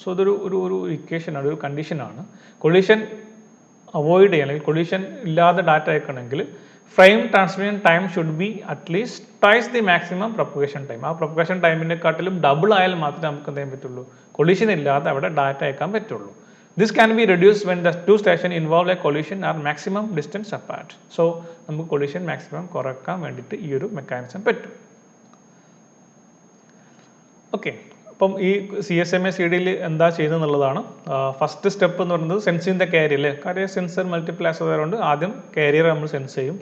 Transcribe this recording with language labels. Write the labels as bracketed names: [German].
[Malayalam] So ഇതൊരു ഒരു ഇക്വേഷനാണ്, ഒരു കണ്ടീഷനാണ്. കൊളിഷൻ അവോയ്ഡ് ചെയ്യാൻ അല്ലെങ്കിൽ കൊളിഷൻ ഇല്ലാതെ data അയക്കണമെങ്കിൽ [English] Frame transmission time should be at least twice the maximum propagation time. [Malayalam] ആ പ്രൊപ്പഗേഷൻ ടൈമിനെക്കാട്ടിലും ഡബിൾ ആയാൽ മാത്രമേ നമുക്ക് എന്ത് ചെയ്യാൻ പറ്റുള്ളൂ? കൊളിഷൻ ഇല്ലാതെ അവിടെ ഡാറ്റ അയക്കാൻ പറ്റുള്ളൂ. [English] This can be reduced when the two stations involved a collision are maximum distance apart. [Malayalam] So നമുക്ക് collision maximum കുറക്കാൻ വേണ്ടിയിട്ട് ഈ ഒരു മെക്കാനിസം പറ്റും. ഓക്കെ, അപ്പം ഈ CSMA CD എന്താ ചെയ്യുന്നതെന്നുള്ളതാണ്. ഫസ്റ്റ് സ്റ്റെപ്പ് എന്ന് പറയുന്നത് സെൻസിങ് ദ കാരിയർ അല്ലേ. കാര്യം സെൻസർ മൾട്ടിപ്പിൾ ആയതുകൊണ്ട് ആദ്യം കാരിയർ നമ്മൾ സെൻസ് ചെയ്യും.